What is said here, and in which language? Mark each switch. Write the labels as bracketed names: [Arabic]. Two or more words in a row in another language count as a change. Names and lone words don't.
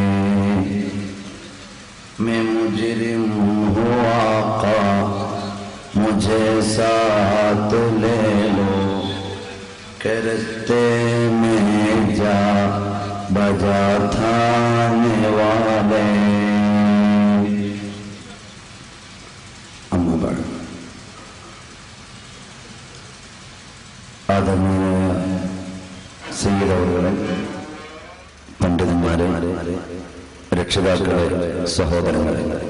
[Urdu] میں مجرم ہوں آقا مجھے ساتھ لے لو کہ رستے میں جا بجا تھانے والے. [Malayalam] അമ്മ പാടും. ആദരണീയനായ സയ്യിദ് അവറുകളെ, പണ്ഡിതന്മാരെ, രക്ഷിതാക്കളെ, സഹോദരങ്ങളെ,